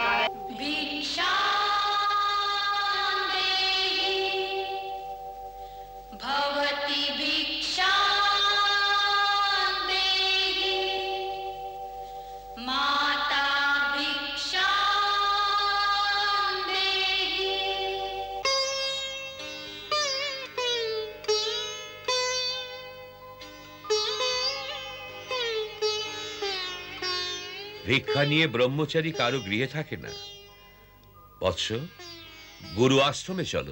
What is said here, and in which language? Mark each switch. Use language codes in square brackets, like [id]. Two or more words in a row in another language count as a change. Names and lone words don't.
[sa] भिक्षां देहि भवति भिक्षां देहि माता भिक्षां देहि। [bn] ভিক্ষা নিয়ে ব্রহ্মচারী কারো গৃহে থাকে না। বৎস, গুরু আশ্রমে চলো।